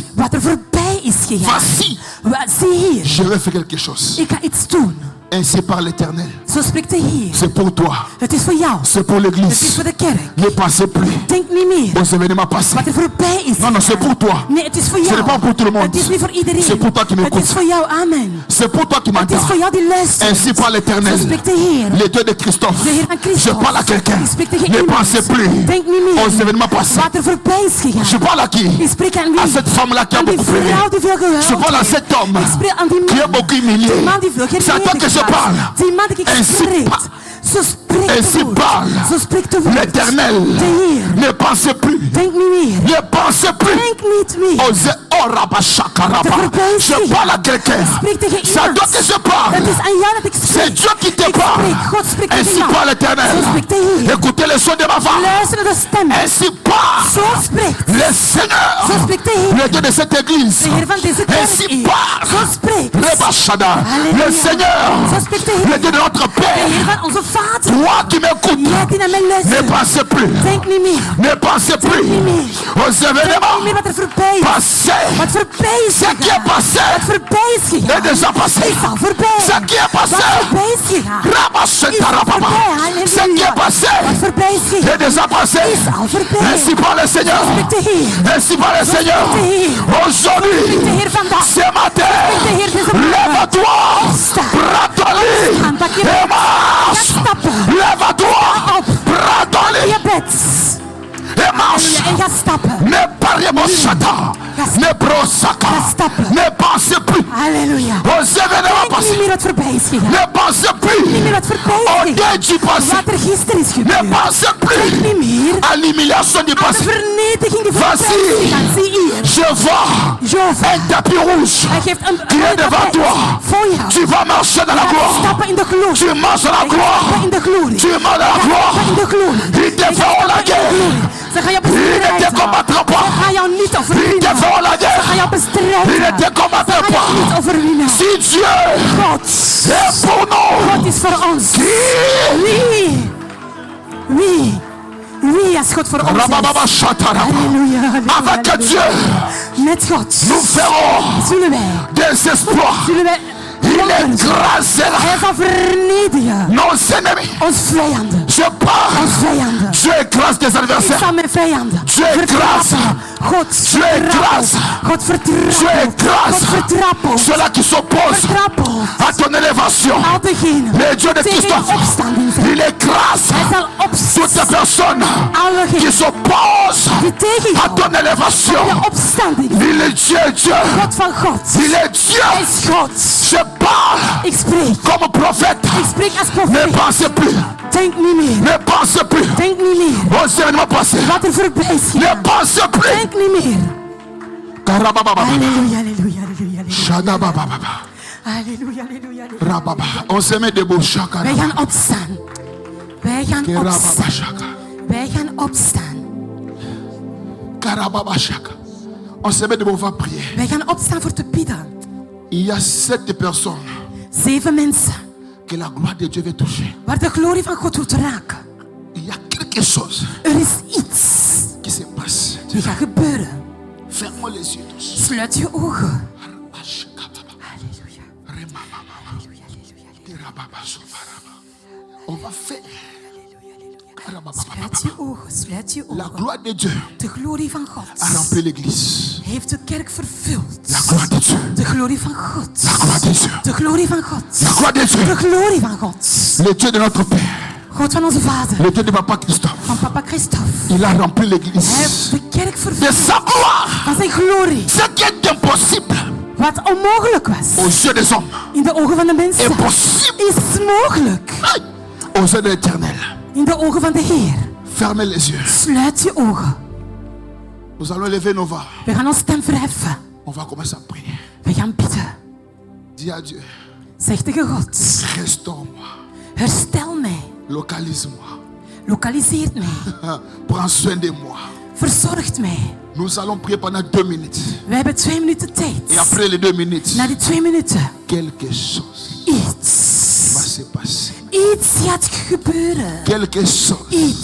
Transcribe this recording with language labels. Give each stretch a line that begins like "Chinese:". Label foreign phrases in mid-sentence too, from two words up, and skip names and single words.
Dutch: wat er voorbij is gegaan.
French: Voici,
Dutch: Zie hier.
French: je vais faire quelque chose.
Dutch: Ik ga iets doen.
French: Ainsi par l'Éternel.
Dutch: Zo spreekt de Heer.
French: C'est pour toi.
Dutch: Het is voor jou.
French: C'est pour
Dutch: Het is
French: l'église.
Dutch: voor de kerk.
French: Ne pensez plus
Dutch: Denk niet meer
French: aux événements passés.
Dutch: wat er voorbij is.
French: Non, non, c'est pour toi.
Dutch: Nee, het is voor
French: Ce
Dutch: jou.
French: n'est pas pour tout le monde.
Dutch: Het is niet voor iedereen.
French: C'est pour toi qui
Dutch: Het
French: m'écoutes.
Dutch: is voor jou. Amen.
French: C'est pour toi qui
Dutch: Het is
French: m'entends.
Dutch: voor jou die luistert.
French: Ainsi par
Dutch: Zo
French: l'Éternel.
Dutch: spreekt de Heer.
French: Le Dieu de Christophe.
Dutch: De Heer van
French: Je
Dutch: Christus.
French: parle à quelqu'un.
Dutch: Ik spreek tegen
French: Ne
Dutch: iemand.
French: pensez plus
Dutch: Denk niet
French: aux
Dutch: meer
French: événements passés.
Dutch: wat er voorbij is
French: Je
Dutch: gegaan.
French: parle à qui?
Dutch: Ik spreek aan wie?
French: À cette femme-là qui a
Dutch: Aan die
French: beaucoup prié.
Dutch: vrouw die veel gehuild
French: Je parle à
Dutch: heeft.
French: cet homme
Dutch: Ik spreek aan die
French: qui
Dutch: man.
French: est beaucoup humilié.
Dutch: Die man die veel
French: C'est à toi que je
Dutch: geneden
French: parle.
Dutch: was. Die man die ik
French: Ainsi
Dutch: spreek.
French: pa-
Dutch: Zo spreekt
French: Ainsi
Dutch: de woord.
French: parle
Dutch: Zo spreekt de woord.
French: l'Éternel.
Dutch: De Heer.
French: Ne pensez plus.
Dutch: Denk niet meer.
French: Ne pensez plus
Dutch: Denk niet meer.
French: aux Orabachakaraba. Je parle à quelqu'un.
Dutch: Spreek tegen
French: C'est à toi
Dutch: iemand.
French: que je parle.
Dutch: Het is aan jou dat ik
French: C'est
Dutch: spreek.
French: Dieu qui te
Dutch: Ik
French: parle.
Dutch: spreek. God spreekt tegen
French: Ainsi
Dutch: jou.
French: parle l'Éternel.
Dutch: Zo spreekt de Heer.
French: Écoutez le son de ma voix.
Dutch: Luister naar de stem.
French: Ainsi parle
Dutch: Zo spreekt.
French: le Seigneur.
Dutch: Zo spreekt de Heer.
French: Le Dieu de cette église.
Dutch: De Heer van deze kerk
French: Ainsi
Dutch: is.
French: parle
Dutch: Zo spreekt. Rebashada. Alléluia.
French: Le Seigneur.
Dutch: Zo spreekt de
French: Le
Dutch: Heer.
French: Dieu de notre
Dutch: De
French: Père.
Dutch: Heer van onze Vader.
French: Toi qui m'écoutes.
Dutch: Jij die naar mij
French: Ne
Dutch: luistert.
French: pensez plus.
Dutch: Denk niet meer.
French: Ne pensez plus
Dutch: niet meer.
French: aux
Dutch: Denk niet
French: événements
Dutch: meer wat er voorbij is.
French: passés.
Dutch: Wat voorbij is
French: Ce qui est
Dutch: gegaan.
French: passé
Dutch: Wat voorbij is
French: est
Dutch: gegaan.
French: déjà passé.
Dutch: Is al voorbij.
French: Ce qui est
Dutch: Wat
French: passé.
Dutch: voorbij is gegaan. Rabachetarababa.
French: Ce qui est passé
Dutch: Wat voorbij is gegaan.
French: est déjà passé.
Dutch: Is al voorbij.
French: Ainsi par le Seigneur.
Dutch: Spreekt de Heer.
French: Ainsi par le Seigneur.
Dutch: Spreekt de
French: Aujourd'hui,
Dutch: de Heer vandaag.
French: ce matin,
Dutch: Spreekt de Heer deze morgen.
French: lève-toi.
Dutch: Opstaan.
French: Prends ton lit
Dutch: Opstaan, pak je
French: et
Dutch: bed.
French: marche.
Dutch: Ga stappen.
French: Lève-toi.
Dutch: op.
French: Prends ton lit
Dutch: Je bed.
French: et marche.
Dutch: En ga stappen.
French: Ne parlez pas chata. Ne brosaka.
Dutch: Ga stappen.
French: Ne pensez plus Halleluja. aux événements
Dutch: Denk niet
French: passés.
Dutch: meer wat voorbij is gegaan.
French: Ne pensez
Dutch: Niet
French: plus
Dutch: meer wat voorbij is
French: au
Dutch: gegaan.
French: deuil du passé.
Dutch: Wat er gisteren is
French: Ne
Dutch: gebeurd.
French: pensez
Dutch: Denk
French: plus
Dutch: niet meer
French: à l'humiliation du
Dutch: aan de
French: passé.
Dutch: vernietiging die voorbij
French: Voici.
Dutch: is gegaan. Zie hier.
French: Je vois Jove. un tapis rouge
Dutch: Hij geeft een
French: qui est devant toi.
Dutch: voor jou.
French: Tu vas marcher dans la
Dutch: Ga
French: gloire.
Dutch: stappen in de glorie.
French: Tu marches dans la
Dutch: Stappen
French: gloire.
Dutch: in de glorie.
French: Tu marches dans la
Dutch: Stappen in
French: gloire.
Dutch: de glorie.
French: Ils te feront la guerre.
Dutch: Ze gaan jou
French: Ils ne te
Dutch: bestrijden.
French: combattront
Dutch: Ze
French: pas.
Dutch: gaan jou niet
French: Ils te
Dutch: overwinnen.
French: feront la
Dutch: Ze gaan
French: guerre.
Dutch: jou
French: Ils ne
Dutch: bestrijden.
French: te
Dutch: Ze
French: combattront
Dutch: gaan jou niet
French: pas.
Dutch: overwinnen.
French: Si Dieu
Dutch: God.
French: est pour nous,
Dutch: God is voor ons.
French: qui
Dutch: Wie? Wie? Wie als God voor ons is? Rabababa Shataraba. Halleluja. halleluja,
French: Avec Dieu,
Dutch: halleluja. Met God
French: nous ferons
Dutch: zullen wij,
French: des exploits.
Dutch: zullen wij
French: Il
Dutch: wonderen zien.
French: écrasera
Dutch: Hij zal vernietigen
French: nos ennemis.
Dutch: ons vijanden.
French: Je parle.
Dutch: Ons vijanden.
French: Dieu écrase tes
Dutch: Ik
French: adversaires.
Dutch: zal mijn vijanden
French: Dieu écrase.
Dutch: God
French: Dieu écrase.
Dutch: God
French: Dieu
Dutch: vertrappelt.
French: écrase
Dutch: God vertrappelt.
French: ceux-là qui s'opposent
Dutch: Vertrappelt.
French: à ton élévation.
Dutch: Al degenen
French: Le Dieu de
Dutch: tegen
French: Christophe,
Dutch: je opstanding zijn.
French: il écrase
Dutch: Hij zal
French: toutes ces
Dutch: opstaan.
French: personnes
Dutch: Alle
French: qui
Dutch: degenen
French: s'opposent
Dutch: die tegen
French: à
Dutch: jou
French: ton élévation.
Dutch: je opstanding.
French: Il est Dieu, Dieu.
Dutch: God van God.
French: Il est Dieu.
Dutch: Hij is God.
French: Je parle
Dutch: Ik spreek.
French: comme prophète.
Dutch: Ik spreek als
French: Ne
Dutch: profeet.
French: pensez plus.
Dutch: Denk niet meer.
French: Ne pensez plus
Dutch: Denk niet meer.
French: aux événements passés.
Dutch: Wat er voorbij is
French: Ne
Dutch: gegaan.
French: pensez plus.
Dutch: Denk niet meer. Karabababa. Halleluja, halleluja, halleluja, halleluja. Shadabababa. Halleluja, halleluja, halleluja.
French: Rababa. On se met debout.
Dutch: Wij Shakara. gaan opstaan. Wij gaan Kerababa opstaan. shaka. Wij gaan opstaan. Karababa shaka.
French: On se met debout, on va prier.
Dutch: Wij gaan opstaan voor te bidden.
French: Il y a 7 personnes
Dutch: 7 mensen
French: que la gloire de Dieu veut toucher.
Dutch: waar de glorie van God wilt raken.
French: Il y a quelque chose
Dutch: Er is iets
French: qui se passe.
Dutch: die gaat gebeuren.
French: Ferme les yeux tous.
Dutch: Sluit je ogen. Ashkababa. Halleluja. Remamama. Halleluja, halleluja, halleluja. Terababa sobaraba.
French: On va faire. Karababa.
Dutch: Sluit je ogen, sluit je
French: La
Dutch: ogen.
French: gloire de Dieu
Dutch: De glorie van God
French: a rempli l'église.
Dutch: heeft de kerk vervuld.
French: La gloire de Dieu.
Dutch: De glorie van God.
French: La gloire de Dieu.
Dutch: De glorie van God.
French: La gloire de
Dutch: De
French: Dieu.
Dutch: glorie van God.
French: Le Dieu de notre Père.
Dutch: God van onze Vader.
French: Le Dieu de Papa Christophe.
Dutch: Van papa Christophe.
French: Il a rempli
Dutch: Hij heeft
French: l'église
Dutch: de kerk
French: de
Dutch: vervuld
French: sa gloire.
Dutch: van zijn glorie.
French: Ce qui est impossible
Dutch: Wat onmogelijk was.
French: aux yeux des hommes
Dutch: In de ogen van de mensen.
French: est possible
Dutch: Is mogelijk.
French: aux yeux de l'Éternel.
Dutch: In de ogen van de Heer.
French: Fermez les yeux.
Dutch: Sluit je ogen.
French: Nous allons lever nos voix.
Dutch: We gaan ons stem verheffen.
French: On va commencer à prier.
Dutch: We gaan bidden.
French: Dis à Dieu,
Dutch: Zeg tegen God.
French: restaure-moi,
Dutch: Herstel mij.
French: localise-moi,
Dutch: Lokaliseert mij.
French: prends soin de moi.
Dutch: Verzorgt mij.
French: Nous allons prier pendant 2 minutes.
Dutch: We hebben 2 minuten
French: Et
Dutch: tijd.
French: après les 2 minutes,
Dutch: Na die 2 minuten.
French: quelque chose
Dutch: Iets.
French: va se passer.
Dutch: Iets gaat gebeuren.
French: Quelque chose
Dutch: Iets